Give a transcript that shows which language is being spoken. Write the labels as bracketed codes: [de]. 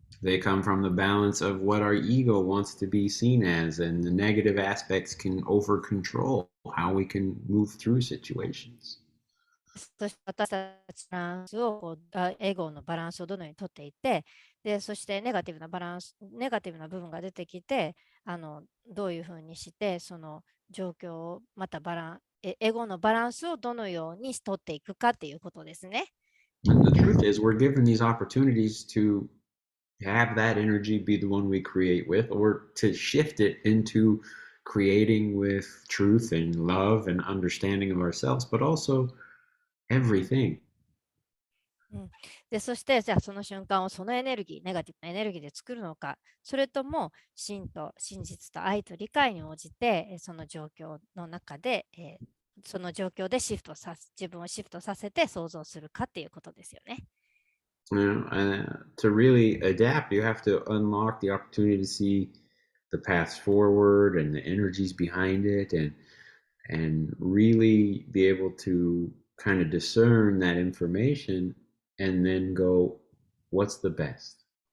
[en] They come from the balance of what our ego wants to be seen as, and the negative aspects can over control how we can move through situations. [ja] そして私たちのバランスをエゴのバランスをどのようにとっていて、でそしてネガティブな部分が出てきて、どういうふうにしてその状況をまたエゴのバランスをどのようにとっていくかっていうことですね。 [en] And the truth is, we're given these opportunities to have that energy be the one we create with, or to shift it into creating with truth and love and understanding of ourselves, but also everything. [ja] でそしてじゃあその瞬間をそのエネルギー、ネガティブなエネルギーで作るのか、それとも真実と愛と理解に応じてその状況の中で、その状況で自分をシフトさせて想像するかっていうことですよね。 [en] To really adapt, you have to unlock the opportunity to see the paths forward and the energies behind it, and really be able to kind of discern that information and then go, what's the best?